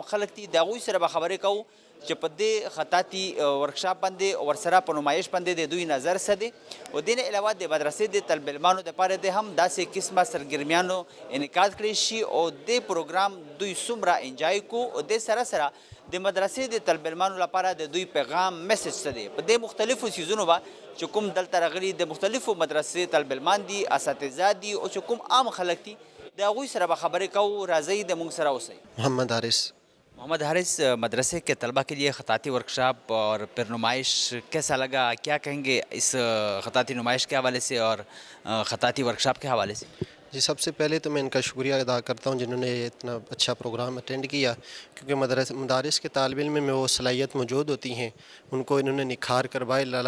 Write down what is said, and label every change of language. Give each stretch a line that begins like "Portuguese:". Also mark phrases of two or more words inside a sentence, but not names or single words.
Pashto: خلک دي، د هغوی سره به خبرې کوو چې په دې خطاطي ورکشاپ باندې ورسره په نمایش باندې د دوی نظر څه دی او دې نه علاوه د مدرسې د طالب علمانو دپاره د هم داسې قسمه سرګرمیانو انعقاد کړی شي او دې پروګرام دوی څومره انجای کو او دې سره سره د مدرسې د طالب علمانو لپاره د دوی پیغام میسج څه دی په دې مختلفو څیزونو به چې کوم دلته راغلي د مختلفو مدرسې طالب علمان دي، اساتذه دي او چې کوم عام خلک دي د هغوی سره به خبرې کوو. راځئ د موږ سره اوسئ.
Urdu: محمد حارث، مدرسے کے طلبہ کے لیے خطاطی ورکشاپ اور پھر نمائش کیسا لگا؟ کیا کہیں گے اس خطاطی نمائش کے حوالے سے اور خطاطی ورکشاپ کے حوالے سے؟ جی، سب سے پہلے تو میں ان کا شکریہ ادا کرتا ہوں جنہوں نے اتنا اچھا پروگرام اٹینڈ کیا، کیونکہ مدارس کے طالب علم میں وہ صلاحیت موجود ہوتی ہیں، ان کو انہوں نے نکھار کروایا لالا.